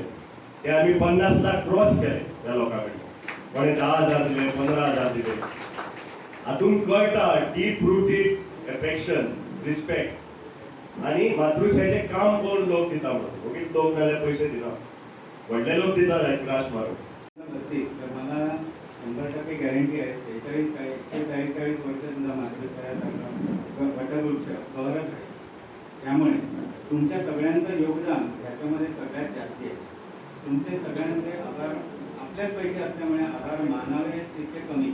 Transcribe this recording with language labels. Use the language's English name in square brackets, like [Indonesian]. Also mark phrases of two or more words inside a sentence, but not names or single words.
[Konkani] ते आमी 50 लाख क्रॉस केले त्या लोकां कडेन. कोणे 10,000 दिले, 15,000 दिले. हातून कळटा [English] deep rooted affection, respect [Konkani] आणि मातृछायेचें काम कोण लोक दिता म्हणून. ओगीच लोक नाल्यार पयशे दिना, व्हडले लोक दिता ग्रास मारून. [Marathi] तर मला 100% गॅरंटी आहे 143 वर्ष सुद्धा मातृछाया संघ वटवृक्ष गौरव आहे. त्यामुळे तुमच्या सगळ्यांचं योगदान ह्याच्यामध्ये सगळ्यात जास्ती आहे. तुमचे सगळ्यांचे आधार आपल्याचपैकी असल्यामुळे आधार मानावे तितके कमीच.